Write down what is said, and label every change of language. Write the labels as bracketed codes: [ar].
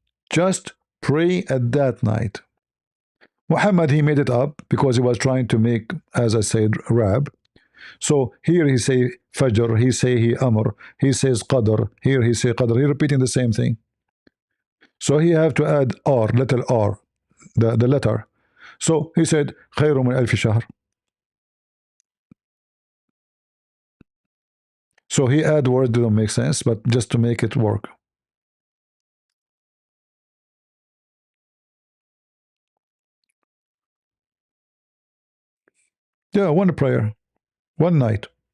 [en] Just pray at that night. Muhammad, he made it up because he was trying to make, as I said, rap. So here he say Fajr, he say he Amr, he says Qadr, here he say Qadr, he repeating the same thing. So he have to add R, little R, the letter. So he said [ar] خير من ألف شهر. [en] So he add words that don't make sense, but just to make it work. Yeah, one prayer, one night.